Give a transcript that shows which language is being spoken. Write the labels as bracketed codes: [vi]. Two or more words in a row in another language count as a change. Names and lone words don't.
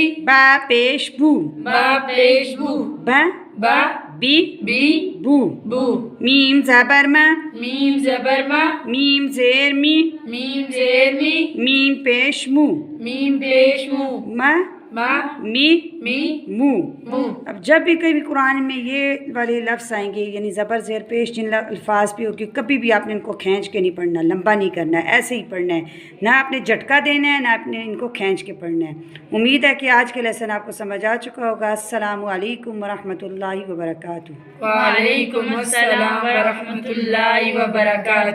[ur] با پیش بو با پیش بو با با بی بی بو بو میم زبر ما میم زبر ما میم زیر می میم زیر می میم پیش مو میم پیش مو ما ما می می मू मू اب جب بھی کبھی قرآن میں یہ والے لفظ آئیں گے یعنی زبر زیر پیش جن الفاظ پہ ہوگی کبھی بھی آپ نے ان کو کھینچ کے نہیں پڑھنا، لمبا نہیں کرنا ہے، ایسے ہی پڑھنا ہے، نہ آپ نے جھٹکا دینا ہے نہ آپ نے ان کو کھینچ کے پڑھنا ہے. امید ہے کہ آج کے لیسن آپ کو سمجھ آ چکا ہوگا. [ar] السلام عليكم ورحمة الله وبركاته. وعليكم السلام ورحمة الله وبركاته.